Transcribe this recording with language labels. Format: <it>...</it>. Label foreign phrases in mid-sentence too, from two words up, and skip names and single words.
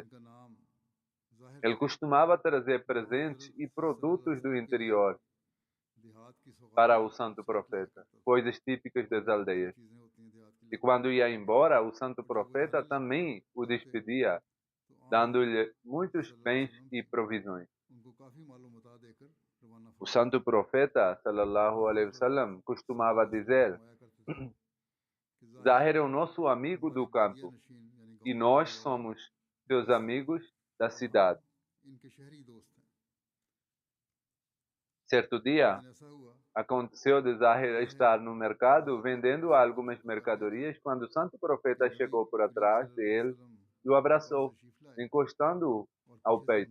<pt>Ele costumava trazer presentes e produtos do interior para o santo profeta, coisas típicas das aldeias. E quando ia embora, o santo profeta também o despedia, dando-lhe muitos bens e provisões. O santo profeta,</pt> <ar>صلى الله عليه وسلم,</ar> <pt>costumava dizer: Zahir é o nosso amigo do campo e nós somos seus amigos da cidade. Certo dia, aconteceu de Zahir estar no mercado vendendo algumas mercadorias quando o santo profeta chegou por atrás dele e o abraçou, encostando-o ao peito.</pt>